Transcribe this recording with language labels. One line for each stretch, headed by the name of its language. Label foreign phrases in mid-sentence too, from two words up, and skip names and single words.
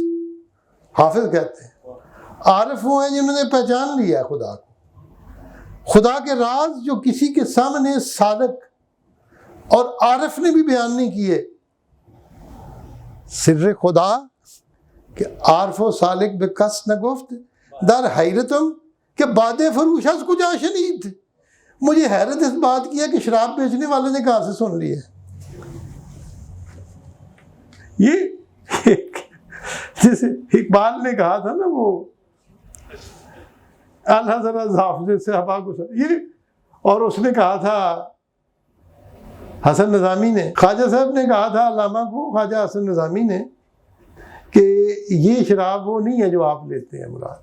Urdu: حافظ کہتے ہیں عارف وہ ہیں جنہوں نے پہچان لیا خدا کو. خدا کے راز جو کسی کے سامنے سالک اور عارف نے بھی بیان نہیں کیے.
Persian: سر خدا کہ عارف و سالک بے کس نہ گفت در حیرتم کہ باد فروش از کجا شنید.
Urdu: مجھے حیرت اس بات کی ہے کہ شراب بیچنے والے نے کہاں سے سن لی ہے. یہ جیسے اقبال نے کہا تھا نا وہ الحضرت حافظ صحابہ کو یہ، اور اس نے کہا تھا حسن نظامی نے، خواجہ صاحب نے کہا تھا علامہ کو، خواجہ حسن نظامی نے کہ یہ شراب وہ نہیں ہے جو آپ لیتے ہیں مراد.